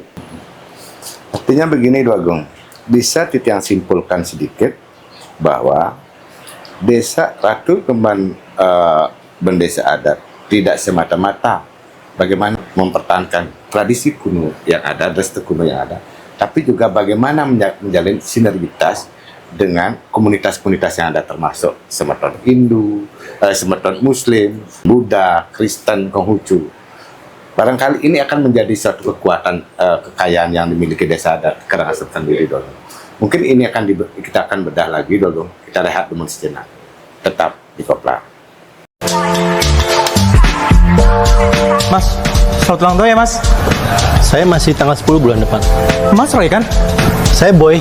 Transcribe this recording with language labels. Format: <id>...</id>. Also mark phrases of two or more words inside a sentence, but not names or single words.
<id>Artinya begini, Dua Agung, bisa Titiang simpulkan sedikit bahwa desa Ratu Kemban Bendesa Adat tidak semata-mata bagaimana mempertahankan tradisi kuno yang ada, restu kuno yang ada, tapi juga bagaimana menjalin sinergitas dengan komunitas-komunitas yang ada, termasuk semeton Hindu, semeton Muslim, Buddha, Kristen, Konghucu. Barangkali ini akan menjadi suatu kekuatan kekayaan yang dimiliki desa adat Karangasem sendiri, Dolo. Mungkin ini kita akan bedah lagi, Dolo. Kita rehat dulu sejenak. Tetap di Kopla. Mas, selamat ulang tahun ya Mas. Saya masih tanggal 10 bulan depan. Mas Roy kan? Saya Boy.</id>